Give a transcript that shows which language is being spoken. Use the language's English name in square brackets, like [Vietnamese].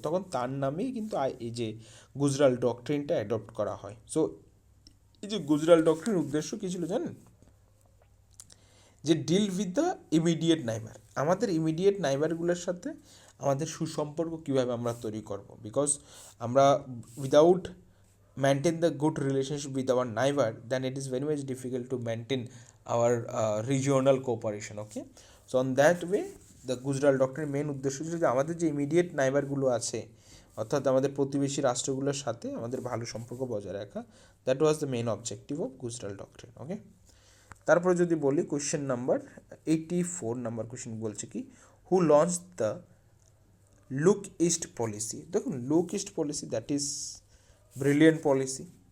[Bangla] তখন তার নামেই কিন্তু এই যে গুজরাল ডক্ট্রিনটা অ্যাডপ্ট করা হয়। সো এই যে গুজরাল ডক্ট্রিনের উদ্দেশ্য কী ছিল জানেন? যে [English] deal with the immediate neighbour, [Bangla] আমাদের ইমিডিয়েট নাইবারগুলোর সাথে আমাদের সুসম্পর্ক কীভাবে আমরা তৈরি করব। [English] because [Bangla] আমরা [English] Without maintain the good relationship with our neighbor, then it is very much difficult to maintain our regional cooperation. Okay, so on that way the Gujarat doctrine main [Bangla] উদ্দেশ্য ছিল যে আমাদের যে ইমিডিয়েট নাইবারগুলো আছে অর্থাৎ আমাদের প্রতিবেশী রাষ্ট্রগুলোর সাথে আমাদের ভালো সম্পর্ক বজায় রাখা, [English] That was the main objective of Gujral doctrine. [Bangla] ওকে, তারপরে যদি বলি কোয়েশ্চেন নাম্বার 84 নাম্বার কোয়েশ্চেন বলছে কি, [English] Who launch the Look East Policy. [Bangla] দেখুন, [English] Look East Policy that is brilliant policy.